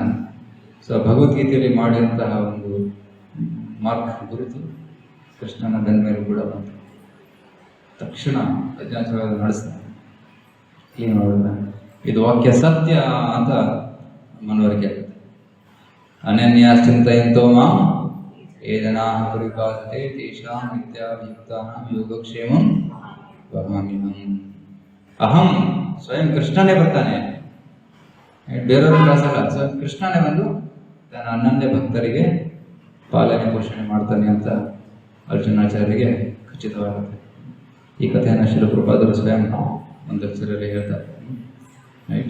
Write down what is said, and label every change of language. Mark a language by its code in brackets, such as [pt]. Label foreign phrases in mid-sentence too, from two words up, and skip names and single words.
[kn] ಸೊ ಭಗವದ್ಗೀತೆಯಲ್ಲಿ ಮಾಡಿದಂತಹ ಒಂದು ಮಾರ್ಕ್ ಗುರುತು ಕೃಷ್ಣನ ಬೆನ್ನ ಮೇಲೆ ಕೂಡ ಬಂತು. ತಕ್ಷಣ ಅಜ್ಞಾಚಾರ್ಯ ನಡೆಸ್ತಾನೆ, ಏನು ಮಾಡೋದ, ಇದು ವಾಕ್ಯ ಸತ್ಯ ಅಂತ ಮನವರಿಕೆ ಆಗುತ್ತೆ. [sa] ಅನನ್ಯ ಚಿಂತೆಯಂತೋ ಮಾಂ ಯೇ ಜನಾಃ ಪರಿಪಾಸತೆ ತೇಷಾಂ ನಿತ್ಯಾಭಿಯುಕ್ತಾನಾಂ ಯೋಗಕ್ಷೇಮಂ ವಹಾಮ್ಯಹಂ. [kn] ಅಹಂ ಸ್ವಯಂ ಕೃಷ್ಣನೇ ಬರ್ತಾನೆ, ಬೇರೆಯವ್ರ ಕಳಿಸಲ್ಲ, ಸ್ವಯಂ ಕೃಷ್ಣನೇ ಬಂದು ತನ್ನ ಅನನ್ಯ ಭಕ್ತರಿಗೆ ಪಾಲನೆ ಪೋಷಣೆ ಮಾಡ್ತಾನೆ ಅಂತ ಅರ್ಜುನಾಚಾರ್ಯರಿಗೆ ಖಚಿತವಾಗುತ್ತೆ. ಈ ಕಥೆಯನ್ನು ಶ್ರೀಲ ಪ್ರಭುಪಾದರು ಸ್ವಯಂ ಒಂದು ಅಕ್ಷರಲ್ಲಿ ಹೇಳ್ತಾರೆ. ರೈಟ್.